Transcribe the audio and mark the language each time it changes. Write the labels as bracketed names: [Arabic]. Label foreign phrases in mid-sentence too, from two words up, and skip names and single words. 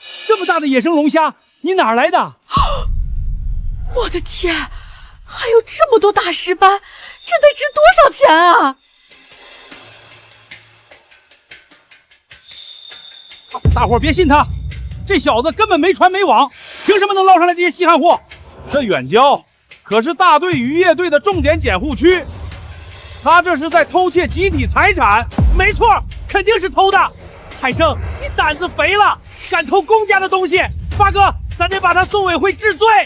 [Chinese] 这么大的野生龙蝦，你哪儿来的？我的天，还有这么多大石斑，这得值多少钱啊？大伙儿別信他，這小子根本沒船沒網，憑什麼能撈上來這些稀罕貨？這遠郊可是大隊漁業隊的重點檢護區，他這是在偷竊集體財產。沒錯，肯定是偷的。海生，你膽子肥了，敢偷公家的東西，發哥，咱得把他送委會治罪。